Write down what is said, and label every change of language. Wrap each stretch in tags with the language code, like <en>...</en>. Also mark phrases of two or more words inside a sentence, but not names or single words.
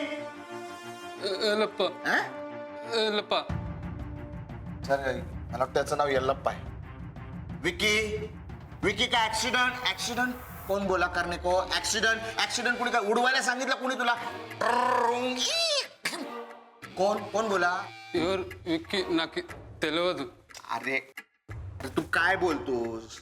<mr>एलप्पा. एलप्पा. सर, मला वाटतं त्याचं नाव यल्लप्पा आहे.</mr> <hi>विकी, विकी का ऍक्सिडेंट? ऍक्सिडेंट कोण बोला करणे को?</hi> <mr>ऍक्सिडेंट, ऍक्सिडेंट कुणी काय उडवायला सांगितलं? कुणी तुला?</mr> <hi>कोण कोण बोला?</hi> <te>ఎవరు విక్కీ? నాకు తెలియదు.</te> <mr>अरे तू काय बोलतोस?</mr>